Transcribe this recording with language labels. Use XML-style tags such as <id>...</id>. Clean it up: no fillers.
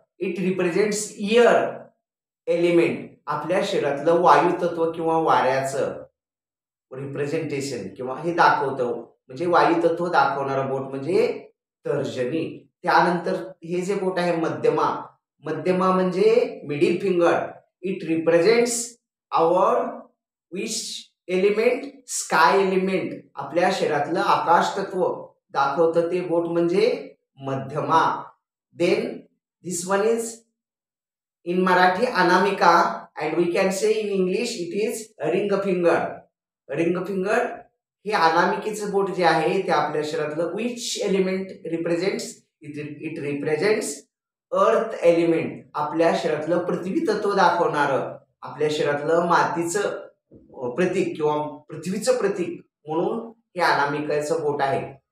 <en>It represents air element.</en> <mr>आपल्या शरीरातलं वायू तत्व किंवा वाऱ्याचं रिप्रेझेंटेशन किंवा हे दाखवतं, म्हणजे वायू तत्व दाखवणारं बोट म्हणजे तर्जनी. त्यानंतर हे जे बोट आहे मध्यमा. मध्यमा म्हणजे middle finger.</mr> <en>It represents our which element? Sky element.</en> <mr>आपल्या शरीरातलं आकाश तत्व दाखवतं ते बोट म्हणजे मध्यमा.</mr> <en>Then this one is in Marathi Anamika, and we can say in English it is ring finger.</en> <mr>Ring finger हे अनामिकेचं बोट जे आहे ते आपल्या शरीरातलं</mr> <en>which element represents? It represents earth element.</en> <mr>आपल्या शरीरातलं पृथ्वी तत्व दाखवणारं, आपल्या शरीरातलं मातीचं प्रतीक किंवा पृथ्वीचं प्रतीक म्हणून हे अनामिकेचं बोट आहे.</mr>